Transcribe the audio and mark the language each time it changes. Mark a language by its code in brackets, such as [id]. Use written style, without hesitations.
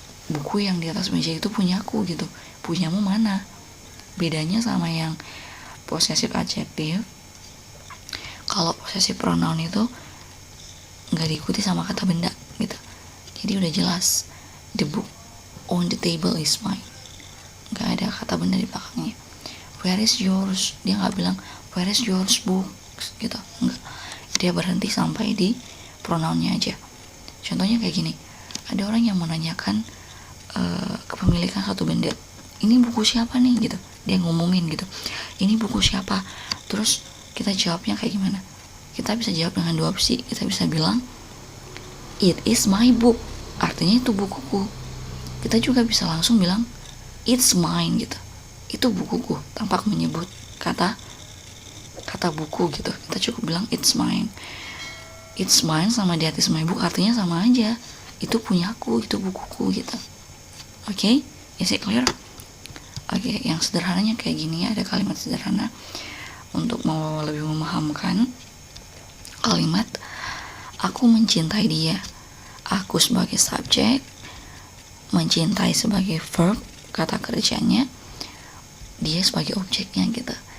[id] Buku yang di atas meja itu punyaku gitu. Punyamu mana? Bedanya sama yang possessive adjective. Kalau possessive pronoun itu nggak diikuti sama kata benda gitu. Jadi udah jelas. [en] The book on the table is mine. [id] Nggak ada kata benda di belakangnya. [en] Where is yours? [id] Dia nggak bilang [en] where is yours books [id] gitu. Enggak. Dia berhenti sampai di pronounnya aja. Contohnya kayak gini. Ada orang yang menanyakan kepemilikan satu benda. Ini buku siapa nih gitu. Dia ngomongin gitu. Ini buku siapa? Terus kita jawabnya kayak gimana? Kita bisa jawab dengan dua opsi. Kita bisa bilang [en] it is my book. [id] Artinya itu bukuku. Kita juga bisa langsung bilang [en] it's mine [id] gitu. Itu bukuku tanpa menyebut kata buku gitu. Kita cukup bilang it's mine. [en] It's mine [id] sama [en] that is my book [id] artinya sama aja. Itu punyaku, itu bukuku gitu. Oke, [en] is it clear? [id] Oke, yang sederhananya kayak gini ya, ada kalimat sederhana untuk mau lebih memahamkan kalimat aku mencintai dia. Aku sebagai subjek, mencintai sebagai verb, kata kerjanya, dia sebagai objeknya gitu.